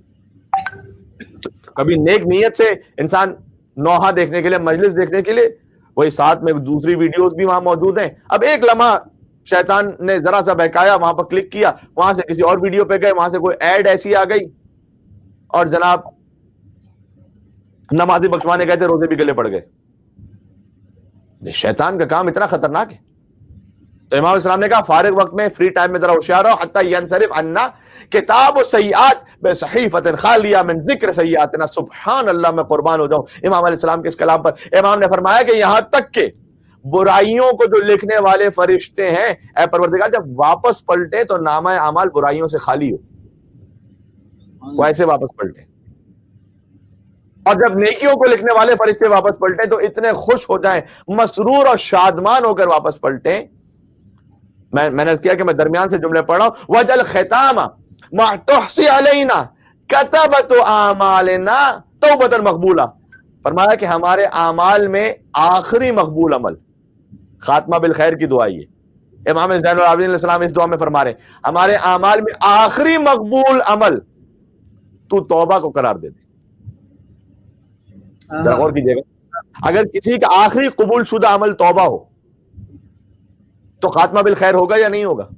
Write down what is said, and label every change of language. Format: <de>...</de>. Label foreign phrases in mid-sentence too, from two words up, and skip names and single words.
<ur>کبھی نیک نیت سے انسان نوحہ دیکھنے کے لیے، مجلس دیکھنے کے لیے، وہی ساتھ میں دوسری ویڈیوز بھی وہاں موجود ہیں، اب ایک لمحہ شیطان نے ذرا سا بہکایا، وہاں پر کلک کیا، وہاں سے کسی اور ویڈیو پہ گئے، وہاں سے کوئی ایڈ ایسی آ گئی، اور جناب نمازی بخشوانے گئے تھے، روزے بھی گلے پڑ گئے۔ شیطان کا کام اتنا خطرناک ہے۔ تو امام السلام نے کہا فارغ وقت میں</ur> <en>free time</en> <ur>میں ذرا ہوشیار رہو</ur> <ar>حتی ینصرف عنا کتاب السیئات بصحیفۃ خالیہ من ذکر سیئاتنا. سبحان اللہ،</ar> <ur>میں قربان ہو جاؤں امام</ur> <ar>علیہ السلام</ar> <ur>کے اس کلام پر. امام نے فرمایا کہ یہاں تک کہ برائیوں کو جو لکھنے والے فرشتے ہیں، اے پروردگار جب واپس پلٹے تو نامہ اعمال برائیوں سے خالی ہو، وہ ایسے واپس پلٹے. اور جب نیکیوں کو لکھنے والے فرشتے واپس پلٹیں تو اتنے خوش ہو جائیں، مسرور اور شادمان ہو کر واپس پلٹیں. میں نے کیا کہ میں درمیان سے جملے پڑھ رہا ہوں.</ur> <ar>وجل ختام ما تحصی علینا کتبت اعمالنا توبۃ مقبولہ.</ar> <ur>فرمایا کہ ہمارے اعمال میں آخری مقبول عمل، خاتمہ بالخیر کی دعا یہ امام زین العابدین</ur> <ar>علیہ السلام</ar> <ur>اس دعا میں فرما رہے ہیں ہمارے اعمال میں آخری مقبول عمل تو توبہ کو قرار دے دے. ذرا غور کیجیے گا، اگر کسی کا آخری قبول شدہ عمل توبہ ہو تو خاتمہ بالخیر ہوگا یا نہیں ہوگا؟</ur>